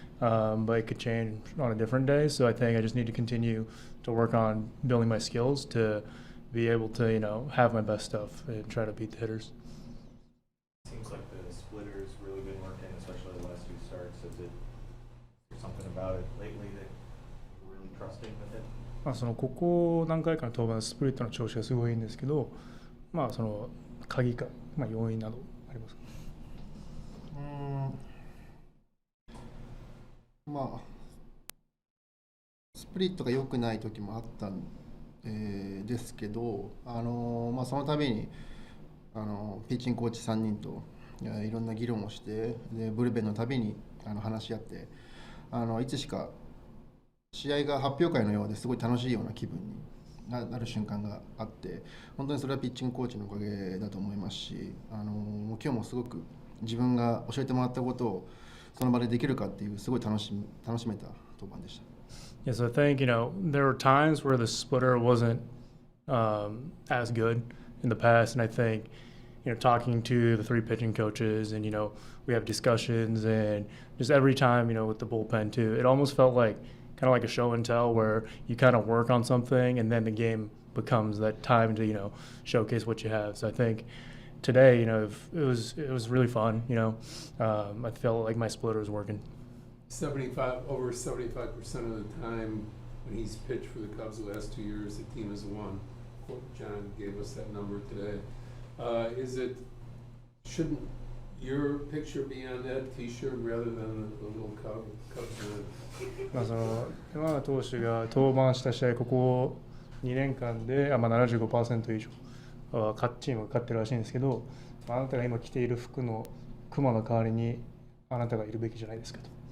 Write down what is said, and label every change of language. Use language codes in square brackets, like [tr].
[en] But it could change on a different day. So I think I just need to continue to work on building my skills to be able to, have my best stuff and try to beat the hitters. Seems like the splitter's really been working, especially the last two starts. Is there something about it lately that you're really trusting with it? [ja] ここ何回かの登板、スプリットの調子がすごいいいんですけど、その鍵か、要因などありますか？スプリットが良くない時もあったんですけど、その度にピッチングコーチ3人といろんな議論をして、でブルペンのたびに話し合って、いつしか試合が発表会のようですごい楽しいような気分になる瞬間があって、本当にそれはピッチングコーチのおかげだと思いますし、今日もすごく自分が教えてもらったことをその場でできるかっていうすごい楽しめた登板でした。 [en] Yes, I think there were times where the splitter wasn't as good in the past, and I think talking to the three pitching coaches, and we have discussions, and just every time with the bullpen too, it almost felt like kind of like a show and tell where you kind of work on something, and then the game becomes that time to showcase what you have. So I think today, it was really fun. I felt like my splitter was working. Over 75% of the time when he's pitched for the Cubs the last 2 years, the team has won. John gave us that number today. Shouldn't your picture be on that T-shirt rather than a little Cubs man? [ja] その山田投手が登板した試合、ここ2年間で75% 以上チームが勝ってるらしいんですけど、あなたが今着ている服の熊の代わりにあなたがいるべきじゃないですかと。